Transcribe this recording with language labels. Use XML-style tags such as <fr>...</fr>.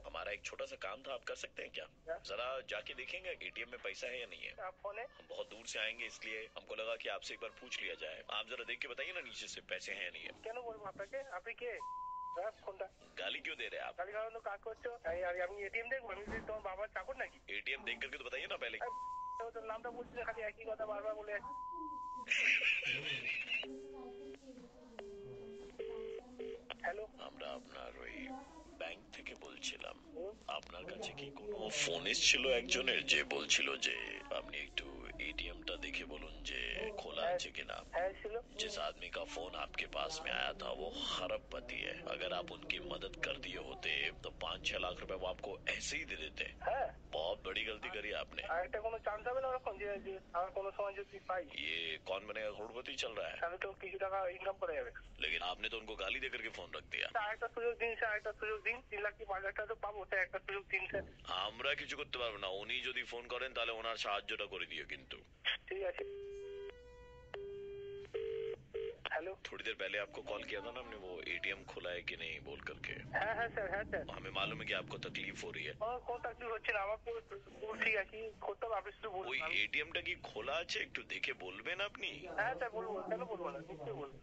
<hi>हमारा एक छोटा सा काम था, आप कर सकते हैं क्या? जरा जाके देखेंगे एटीएम में पैसा है या नहीं है। आप कौन है? हम बहुत दूर से आएंगे, इसलिए हमको लगा कि आपसे एक बार पूछ लिया जाए। आप जरा देख के बताइए ना नीचे से पैसे हैं या नहीं है।</hi> <bn>কেন বলবো আপনাকে? আপনি কে? কোনটা?</bn> <hi>गाली क्यों दे रहे हैं आप?</hi> <bn>গালি গালানো কাজ করছো? আমি এটিএম দেখবো? আমি কি তোমার বাবার চাকর নাকি?</bn> <hi>एटीएम देख करके तो बताइए ना पहले।</hi> <bn>তোর নামটা বলছি না, খালি একই কথা বারবার বলে যাচ্ছি। হ্যালো, আমরা আপনার ওই ব্যাংক থেকে বলছিলাম, আপনার কাছে কি কোনো ফোন এসেছিল একজনের যে বলছিল যে আপনি একটু एटीएमটা দেখে বলুন যে খোলা আছে কিনা।</bn> <hi>जिस आदमी का फोन आपके पास में आया था वो खरबपति है। अगर आप उनकी मदद कर दिए होते तो 5-6 लाख रुपए वो आपको ऐसे ही दे देते। बहुत बड़ी गलती करी आपने।</hi> <bn>আরেকটা কোনো চান্স হবে না ওরকম যে আমার কোনো সময় যদি পাই?</bn> <hi>ये कौन बनेगा करोड़पति चल रहा है।</hi> <bn>তাহলে তো কিছু টাকা ইনকাম করে যাবে।</bn> <hi>लेकिन आपने तो उनको गाली दे करके फोन रख दिया।</hi> <bn>আরেকটা সুযোগ দিন স্যার, আরেকটা সুযোগ দিন। 3 লাখ কি 5 লাখ টাকা তো পাবো, স্যার একটা সুযোগ দিন স্যার। আমরা কিছু করতে পারবো না, উনি যদি ফোন করেন তাহলে ওনার সাহায্যটা করে দিও কিন্তু। ঠিক আছে।</bn> <hi>हेलो, थोड़ी देर पहले आपको कॉल किया था ना हमने, वो एटीएम खुला है कि नहीं बोल करके।</hi> <bn>হ্যাঁ স্যার, হ্যাঁ স্যার।</bn> <hi>हमें मालूम है कि आपको तकलीफ हो रही है।</hi> <bn>কোন তকলিফ হচ্ছে না, আমার পুরো ঠিক আছে, করতে হবে, আপনি শুধু বলুন। ওই এটিএমটা কি খোলা আছে একটু দেখে বলবেন আপনি? হ্যাঁ স্যার বলবো, কেন বলবো না, নিশ্চয়ই বলবো।</bn>